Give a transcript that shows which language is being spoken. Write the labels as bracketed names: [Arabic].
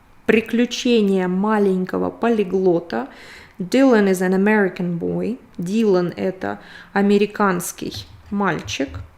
[Russian] Приключения маленького полиглота. [English] Dylan is an American boy. [Russian] Dylan – это американский мальчик.